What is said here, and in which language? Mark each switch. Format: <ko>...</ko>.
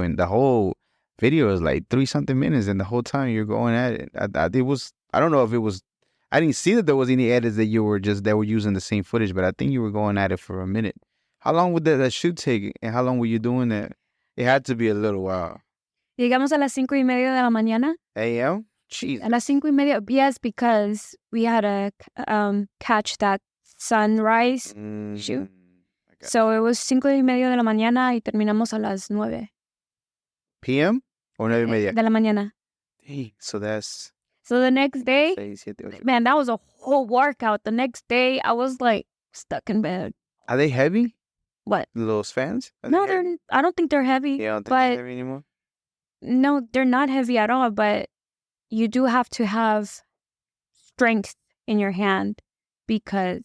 <en>And the whole video is like 3-something minutes, and the whole time you're going at it. It was, I don't know if it was, I didn't see that there was any edits that they were using the same footage, but I think you were going at it for a minute. How long would that shoot take, and how long were you doing that? It had to be a little while.</en> <es>Llegamos a las 5:30 de la mañana.</es> <en>A.M.? Jeez.</en> <es>A las 5:30,</es> <en>yes, because we had to catch that sunrise shoot. So it was</en> <es>5:30 de la mañana y terminamos a las 9.</es> <en>PM or 9:30?</en> <es>De la mañana.</es> <en>Hey, so that's... So the next day, man, that was a whole workout. The next day, I was like stuck in bed. Are they heavy? What? Those fans? No, I don't think they're heavy. You don't think they're heavy anymore? No, they're not heavy at all, but you do have to have strength in your hand because...</en>